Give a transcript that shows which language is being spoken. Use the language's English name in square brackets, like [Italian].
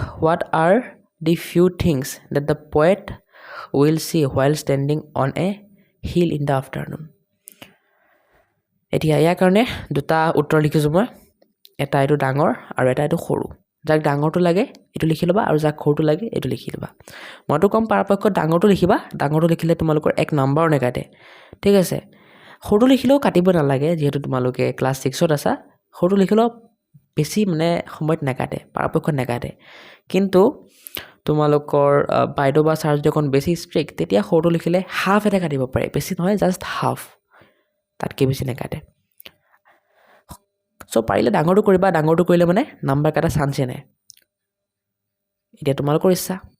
[English] What are the few things that the poet will see while standing on a hill in the afternoon. [Assamese] এতিয়া ইয়াৰ কাৰণে দুটা উত্তৰ লিখিছোঁ মই, এটা এইটো ডাঙৰ আৰু এটা এইটো সৰু। যাক ডাঙৰটো লাগে এইটো লিখি ল'বা, আৰু যাক সৰুটো লাগে এইটো লিখি ল'বা। মইতো ক'ম পৰাপক্ষত ডাঙৰটো লিখিবা, ডাঙৰটো লিখিলে তোমালোকৰ 1 নম্বৰো নেকাটে। ঠিক আছে, সৰুটো লিখিলেও কাটিব নালাগে, যিহেতু তোমালোকে ক্লাছ 6ত আছা। সৰুটো লিখিলেও বেছি মানে সময়ত নেকাটে, পৰাপক্ষত নেকাটে। কিন্তু তোমালোকৰ বাইদেউ বা ছাৰ যদি অকণ বেছি ষ্ট্ৰিক্ট, তেতিয়া সৰুটো লিখিলে হাফ এটা কাটিব পাৰে, বেছি নহয়, জাষ্ট হাফ, তাতকৈ বেছি নেকাটে। চ' পাৰিলে ডাঙৰটো কৰিবা, ডাঙৰটো কৰিলে মানে নাম্বাৰ কাটা চান্সে নাই। এতিয়া তোমালোকৰ ইচ্ছা।